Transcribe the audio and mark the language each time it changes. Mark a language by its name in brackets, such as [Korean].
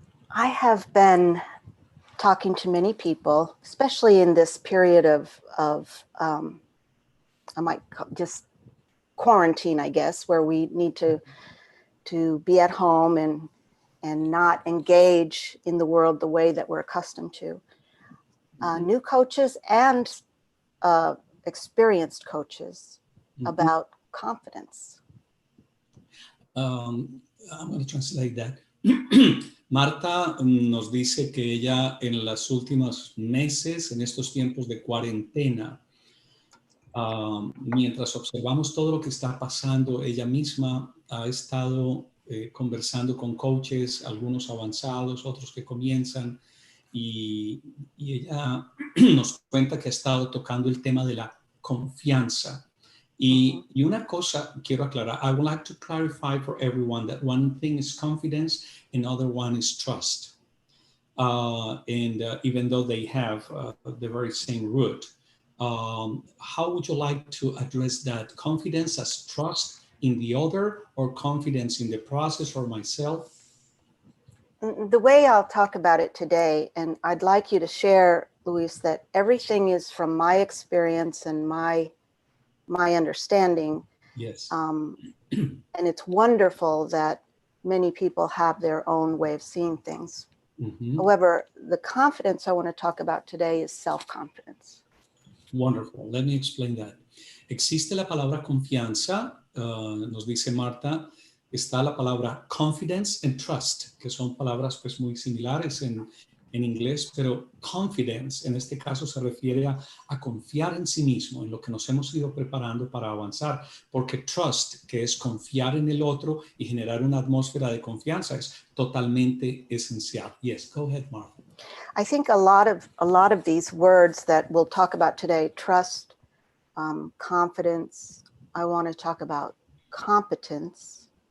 [English] I have been talking to many people, especially in this period of I might just quarantine, I guess, where we need to be at home and not engage in the world the way that we're accustomed to. New coaches and experienced coaches about confidence. I'm going to translate that. [Spanish] Marta nos dice que ella en los últimos meses, en estos tiempos de cuarentena, mientras observamos todo lo que está pasando, ella misma ha estado conversando con coaches, algunos avanzados, otros que comienzan, y ella nos cuenta que ha estado tocando el tema de la confianza. Y una cosa quiero aclarar. [English] I would like to clarify for everyone that one thing is confidence, another one is trust. Even though they have the very same root. How would you like to address that? Confidence as trust in the other, or confidence in the process, or myself? The way I'll talk about it today, and I'd like you to share, Luis, that everything is from my experience and my understanding. Yes. And it's wonderful that many people have their own way of seeing things. Mm-hmm. However, the confidence I want to talk about today is self-confidence. Wonderful. Let me explain that. [Spanish] Existe la palabra confianza, nos dice Marta, está la palabra confidence and trust, que son palabras pues muy similares en inglés, pero confidence en este caso se refiere a confiar en sí mismo, en lo que nos hemos ido preparando para avanzar, porque trust, que es confiar en el otro y generar una atmósfera de confianza, es totalmente esencial. [English] Yes, go ahead, Martha. I think a lot of these words that we'll talk about today, trust, confidence, I want to talk about competence.